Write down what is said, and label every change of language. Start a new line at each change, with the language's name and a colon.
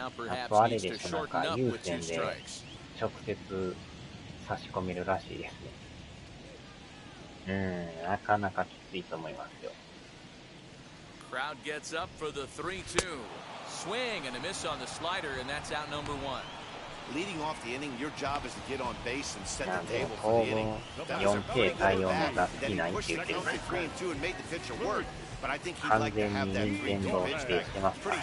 Japanese: あとあれでしょ、なんか有線で直接差し込めるらしいですね。なかなかきついと思いますよ。
English: Crowd gets up for the 3-2. Swing and a miss on the slider, and that's out number 1. Leading off the inning, your job is to get on base and set the table for the inning.
Japanese: 4K 対応の打席ないって言ってるんですけど、完全に任天堂否定してますからね。